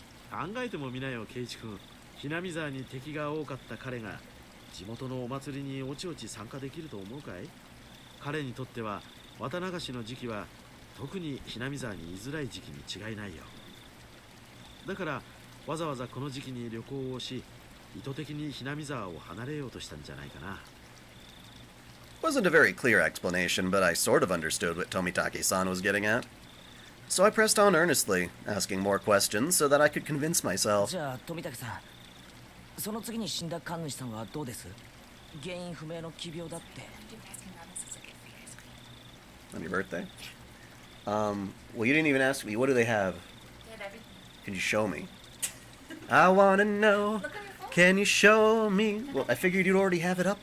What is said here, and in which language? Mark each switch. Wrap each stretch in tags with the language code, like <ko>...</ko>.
<ja>考えてもみなよ、圭一君。ひなみ沢に敵が多かった彼が地元のお祭りにおちおち参加できると思うかい？彼にとっては綿流しの時期は特にひなみ沢に居づらい時期に違いないよ。だからわざわざこの時期に旅行をし、意図的にひなみ沢を離れようとしたんじゃないかな。</ja> <en>Wasn't a very clear explanation, but I sort of understood what Tomitake-san was getting at. So I pressed on earnestly, asking more questions so that I could convince myself.</en> <ja>じゃあ富武さん、その次に死んだ神主さんはどうです？原因不明の奇病だって。</ja> <en>On your birthday? Well, you didn't even ask me. What do they have? They had everything. Can you show me? I wanna know. Can you show me? Well, I figured you'd already have it up</en>